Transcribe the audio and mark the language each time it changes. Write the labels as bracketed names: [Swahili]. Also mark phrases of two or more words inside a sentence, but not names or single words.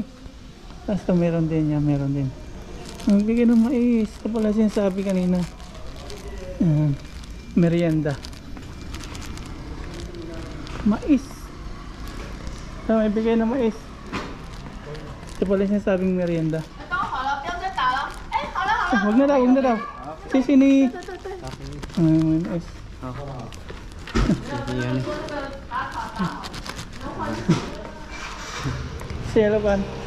[Filipino] Tapos ito meron din niya, meron din. Nagbigay ng mais. Ito pala sinasabi kanina. Merienda. Mais. Ito, may bigay ng mais. Ito pala sinasabing merienda. [Chinese] 等我好了，不要再打了。哎，好了好了。 [Filipino] Huwag na daw, huwag na daw. Sisini. Mais. Siya laban.